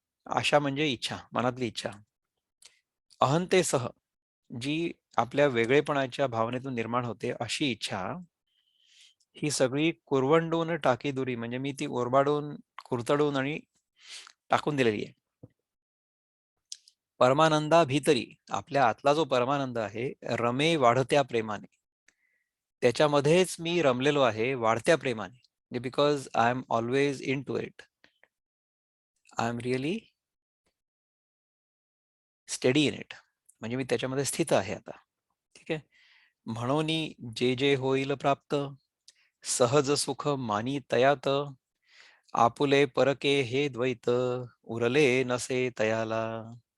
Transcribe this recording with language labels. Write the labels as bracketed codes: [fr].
[mr] आशा म्हणजे इच्छा, मनातली इच्छा. अहंतेसह जी आपल्या वेगळेपणाच्या भावनेतून निर्माण होते अशी इच्छा, ही सगळी कुरवंडून टाकी दुरी, म्हणजे मी ती ओरबाडून, कुरतडून आणि टाकून दिलेली आहे. परमानंदा भीतरी, आपल्या आतला जो परमानंद आहे, रमे वाढत्या प्रेमाने, त्याच्यामध्येच मी रमलेलो आहे वाढत्या प्रेमाने. [en] Because I am always into it. I am really steady in it, [mr] म्हणजे मी त्याच्यामध्ये स्थित आहे आता. ठीक आहे. म्हणून जे जे होईल प्राप्त, सहज सुख मानी तयात, आपुले परके हे द्वैत, उरले नसे तयाला.